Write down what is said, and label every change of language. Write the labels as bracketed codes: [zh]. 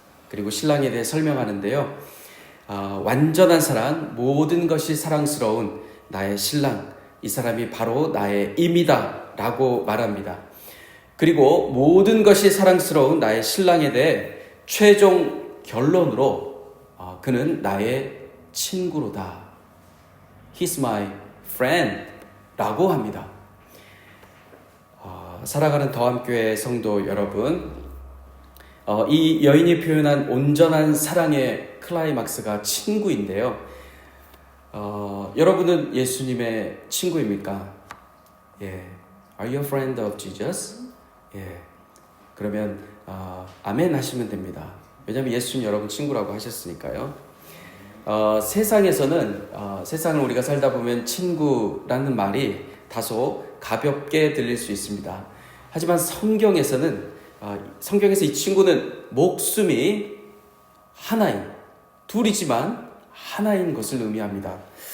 [ko] 그리고 신랑에 대해 설명하는데요. 완전한 사랑, 모든 것이 사랑스러운 나의 신랑, 이 사람이 바로 나의 임이다 라고 말합니다. 그리고 모든 것이 사랑스러운 나의 신랑에 대해 최종 결론으로 그는 나의 친구로다. [en] He's my friend [ko] 라고 합니다. 사랑하는 더함교회 성도 여러분, 이 여인이 표현한 온전한 사랑의 클라이막스가 친구인데요. 여러분은 예수님의 친구입니까? 예. [en] Are you a friend of Jesus? [ko] 예. 그러면 아멘 하시면 됩니다. 왜냐하면 예수님 여러분 친구라고 하셨으니까요. 세상에서는 세상을 우리가 살다 보면 친구라는 말이 다소 가볍게 들릴 수 있습니다. 하지만 성경에서는 성경에서 이 친구는 목숨이 하나인, 둘이지만 하나인 것을 의미합니다.